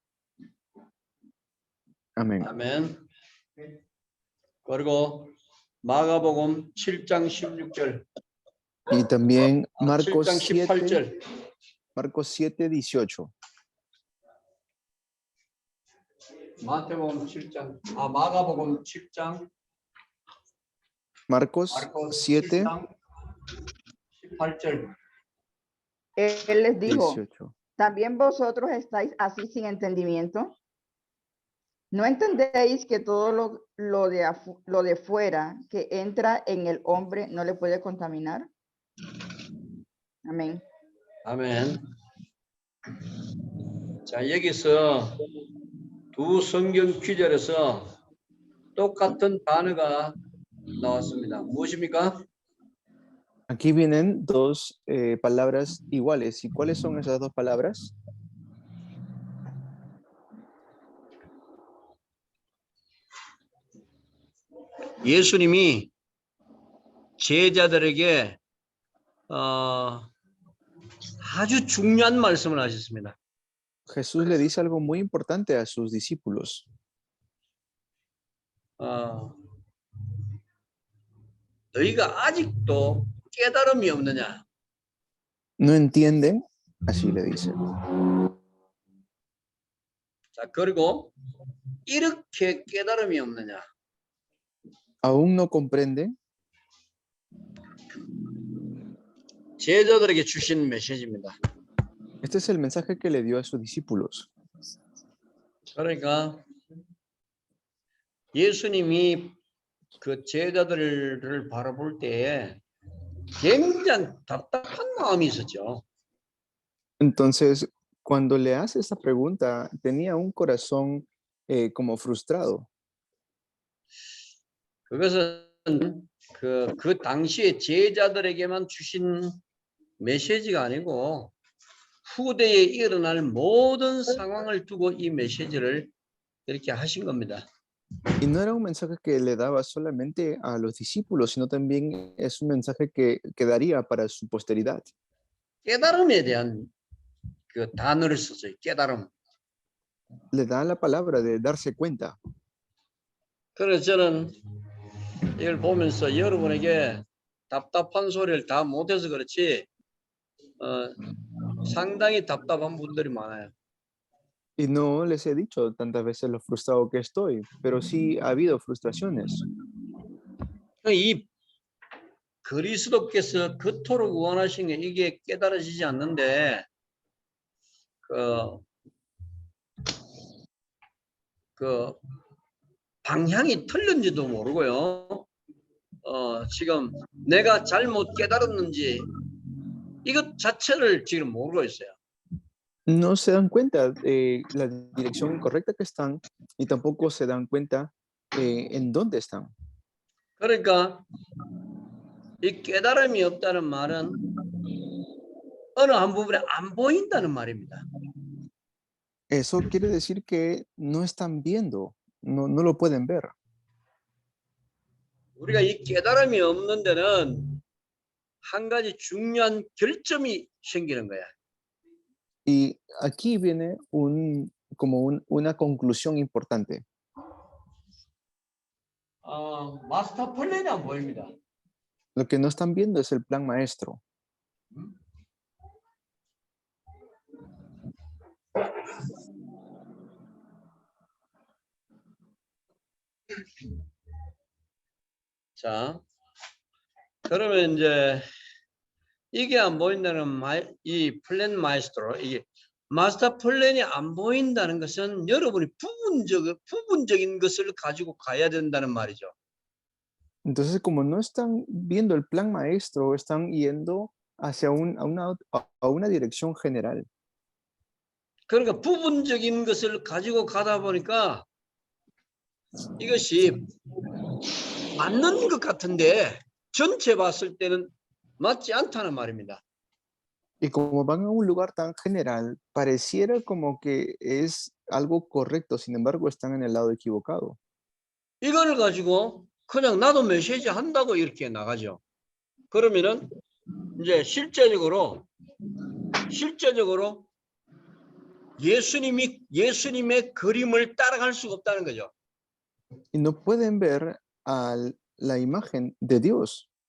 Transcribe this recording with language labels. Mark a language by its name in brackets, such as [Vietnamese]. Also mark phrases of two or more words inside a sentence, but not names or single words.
[Spanish] Amén. [Korean] 아멘. 그리고 마가복음 7장 16절. [Spanish] Y también Marcos [Korean] 7장 7, 18절. [Spanish] Marcos 7, 18. [Korean] 마태복음 7장. 마가복음 7장. [Spanish] Marcos 7, [Korean] 18절. [Spanish] Él les dijo, 18. ¿también vosotros estáis así sin entendimiento? ¿No entendéis que todo lo de fuera que entra en el hombre no le puede contaminar? Amén. [Korean] 아멘. 자, 여기서 두 두 성경 구절에서 똑같은 단어가 나왔습니다. 무엇입니까? [Spanish] Aquí vienen dos palabras iguales. ¿Y cuáles son esas dos palabras? [Korean] 예수님이 제자들에게 아주 중요한 말씀을 하셨습니다. [Spanish] Jesús le dice algo muy importante a sus discípulos. [Korean] 너희가 아직도 깨달음이 없느냐? [Spanish] ¿No entienden? Así le dice. [Korean] 자, 그리고 이렇게 깨달음이 없느냐? [Spanish] ¿Aún no comprenden? [Korean] 제자들에게 주신 메시지입니다. [Spanish] Este es el mensaje que le dio a sus discípulos. [Korean] 그러니까 예수님이 그 제자들을 바라볼 때에 굉장히 답답한 마음이 있었죠. [Spanish] Entonces, cuando le hace esta pregunta, tenía un corazón como frustrado. [Korean] 그것은 그 당시에 제자들에게만 주신 메시지가 아니고 후대에 일어날 모든 상황을 두고 이 메시지를 이렇게 하신 겁니다. [Spanish] Y no era un mensaje que le daba solamente a los discípulos, sino también es un mensaje que quedaría para su posteridad. [Korean] 깨달음에 대한 그 단어를 썼어요. 깨달음. [Spanish] Le da la palabra de darse cuenta. [Korean] 그래서 저는 이걸 보면서 여러분에게 답답한 소리를 다 못해서 그렇지 상당히 답답한 분들이 많아요. [Spanish] Y no les he dicho tantas veces lo frustrado que estoy, pero sí ha habido frustraciones. [Korean] 이 그리스도께서 그토록 원하신 게 이게 깨달아지지 않는데 그 방향이 틀린지도 모르고요. 지금 내가 잘못 깨달았는지 이것 자체를 지금 모르고 있어요. [Spanish] No se dan cuenta de la dirección incorrecta que están y tampoco se dan cuenta en dónde están. [Korean] 그러니까 이 깨달음이 없다는 말은 어느 한 부분에 안 보인다는 말입니다. [Spanish] Eso quiere decir que no están viendo, no lo pueden ver. [Korean] 우리가 이 깨달음이 없는 데는 한 가지 중요한 결점이 생기는 거야. [Spanish] Y aquí viene una conclusión importante. [Korean] 마스터 플랜이 안 보입니다. [Spanish] Lo que no están viendo es el plan maestro. [Korean] 자, 그러면 이제 이게 안 보인다는 이 [Spanish] plan maestro [Korean] 이게 마스터 플랜이 안 보인다는 것은 여러분이 부분적인 것을 가지고 가야 된다는 말이죠. [Spanish] Entonces, como no están viendo el plan maestro, están yendo hacia a una dirección general. [Korean] 그러니까 부분적인 것을 가지고 가다 보니까 이것이 맞는 것 같은데 전체 봤을 때는 맞지 않다는 말입니다. [Spanish] Y como van a un lugar tan general, pareciera como que es algo correcto, sin embargo, están en el lado equivocado. [Korean] 이걸 가지고 그냥 나도 메시지 한다고 이렇게 나가죠. 그러면은 이제 실제적으로 예수님의 그림을 따라갈 수가 없다는 거죠. [Spanish] Y no pueden ver la imagen de Dios.